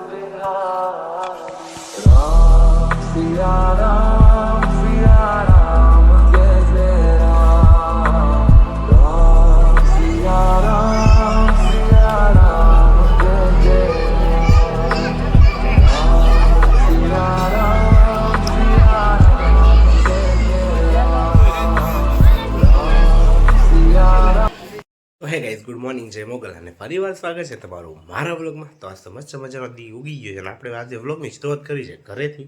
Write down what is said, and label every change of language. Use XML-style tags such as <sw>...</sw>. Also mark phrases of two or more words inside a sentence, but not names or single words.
<hi>विहारी राम सिया राम जय जय राम राम सिया राम जय जय</hi> <en>Hey guys good morning</en> <gu>જય મોગલ અને ફરીવાર સ્વાગત છે તમારું મારા વ્લોગમાં. તો આજ તો મસ્ત મજાનો દી ઉગી ગયો છે અને આપણે આજે વ્લોગની શરૂઆત કરી છે ઘરેથી.</gu>